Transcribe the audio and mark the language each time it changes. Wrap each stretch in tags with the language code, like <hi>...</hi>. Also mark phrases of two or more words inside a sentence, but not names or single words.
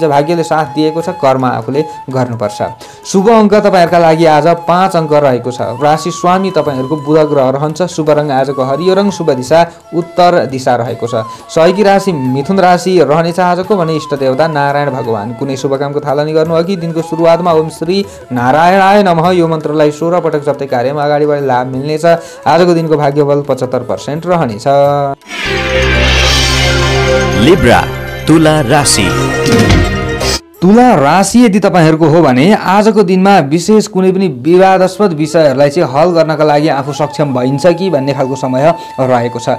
<ne>भाग्यले साथ दिएको छ। कर्म आफूले गर्नुपर्छ। शुभ अङ्क तपाईहरूका लागि आज 5 अङ्क रहेको छ। राशि स्वामी तपाईहरूको बुध ग्रह रहन्छ। शुभ रङ आजको हरियो रङ, शुभ दिशा उत्तर दिशा रहेको छ। सहयोगी राशि मिथुन राशि रहनेछ आजको भने इष्ट देवता नारायण भगवान। कुनै शुभ कामको थालनी गर्नु अघि दिनको सुरुवातमा</ne> <sa>ओम श्री नारायणाय नमः</sa> <ne>यो मन्त्रलाई 16 पटक जप्दै कार्यमा अगाडि बढे लाभ मिल्नेछ। आजको दिनको भाग्यबल 75% रहनेछ। लिब्रा तुला राशि। तुला राशि यदि तपाईहरूको हो भने आजको दिनमा विशेष कुनै पनि विवादास्पद विषयहरूलाई चाहिँ हल गर्नका लागि आफू सक्षम भइन्छ कि भन्ने खालको समय रहेको छ।</ne>